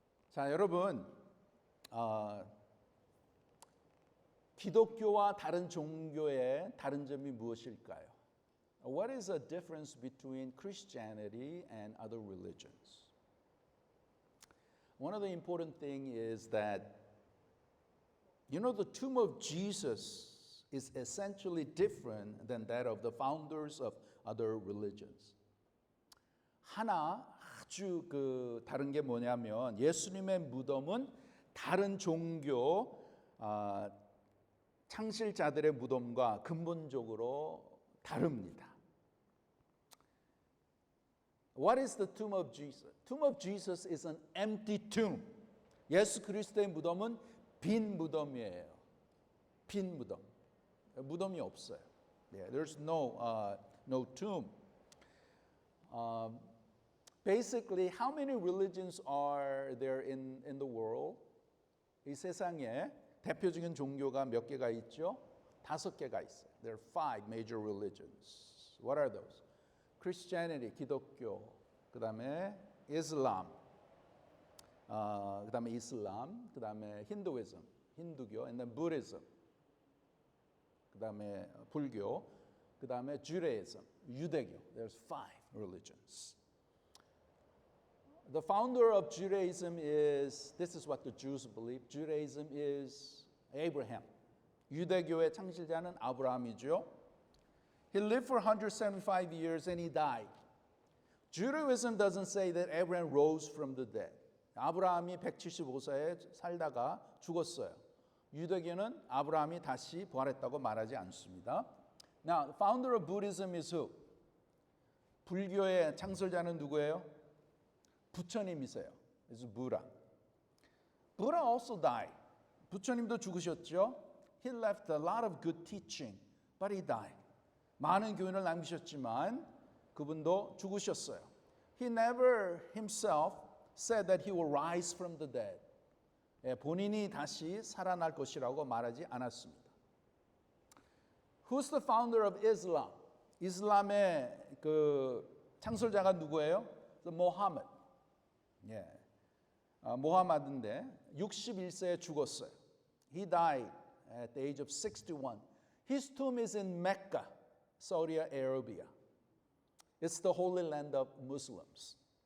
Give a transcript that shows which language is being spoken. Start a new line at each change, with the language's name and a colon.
Korean: 자, 여러분, 기독교와 다른 종교의 다른 점이 무엇일까요?
English: What is the difference between Christianity and other religions? One of the important things is that, you know, the tomb of Jesus is essentially different than that of the founders of other religions.
Korean: 하나 아주 다른 게 뭐냐면 예수님의 무덤은 다른 종교 창실자들의 무덤과 근본적으로 다릅니다.
English: What is the tomb of Jesus? Tomb of Jesus is an empty tomb.
Korean: 예수 그리스도의 무덤은 빈 무덤이에요. 빈 무덤. 무덤이 없어요.
English: Yeah, there's no tomb. Basically, how many religions are there in the world?
Korean: 이 세상에 대표적인 종교가 몇 개가 있죠? 5개가 있어요.
English: There are 5 major religions. What are those?
Korean: Christianity, 기독교, 그 다음에 Islam, 그 다음에 이슬람, 그 다음에 Hinduism, 힌두교,
English: and then
Korean: Buddhism, 그 다음에 불교, 그 다음에 Judaism, 유대교.
English: There's 5 religions. The founder of Judaism is, this is what the Jews believe, Judaism is Abraham.
Korean: 유대교의 창시자는 아브라함이죠.
English: He lived for 175 years and he died. Judaism doesn't say that Abraham rose from the dead.
Korean: 아브라함이 175세에 살다가 죽었어요. 유대교는 아브라함이 다시 부활했다고 말하지 않습니다.
English: Now, the founder of Buddhism is who?
Korean: 불교의 창설자는 누구예요? 부처님이세요.
English: It's Buddha. Buddha also died.
Korean: 부처님도 죽으셨죠.
English: He left a lot of good teaching, but he died.
Korean: 많은 교훈을 남기셨지만 그분도 죽으셨어요.
English: He never himself said that he will rise from the dead.
Korean: 본인이 다시 살아날 것이라고 말하지 않았습니다.
English: Who's the founder of Islam?
Korean: 이슬람의 그 창설자가 누구예요?
English: The Muhammad. Yeah.
Korean: 모하마드인데 61세에 죽었어요.
English: He died at the age of 61. His tomb is in Mecca, Saudi Arabia. It's the holy land of Muslims.